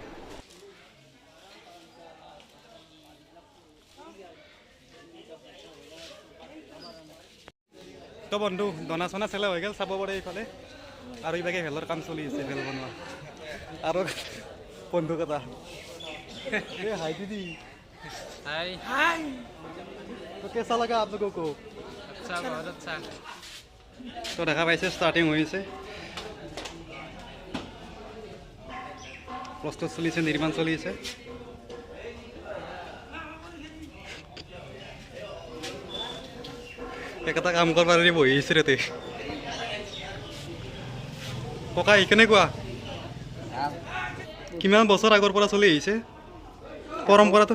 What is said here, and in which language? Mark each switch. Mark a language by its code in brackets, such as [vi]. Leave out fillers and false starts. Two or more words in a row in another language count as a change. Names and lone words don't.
[as] তো বন্ধু দনা চনা চেলা হৈ গ'ল, চাব পাৰে এইফালে। আৰু এইভাগে ভেলৰ কাম চলি আছে, ভেল বনোৱা। আৰু বন্ধু কথা হাই দিদি, [hi] हाय तो कैसा लगा आप लोगों को? अच्छा बहुत अच्छा। [as] तो দেখা পাইছে ষ্টাৰ্টিং হৈছে, প্ৰস্তুত চলিছে, নিৰ্মাণ চলি আছে। একেটা কাম কৰিব পাৰি বহি আছে ৰেতে। ককা কেনেকুৱা, কিমান বছৰ আগৰ পৰা চলি আহিছে পৰম্পৰাটো?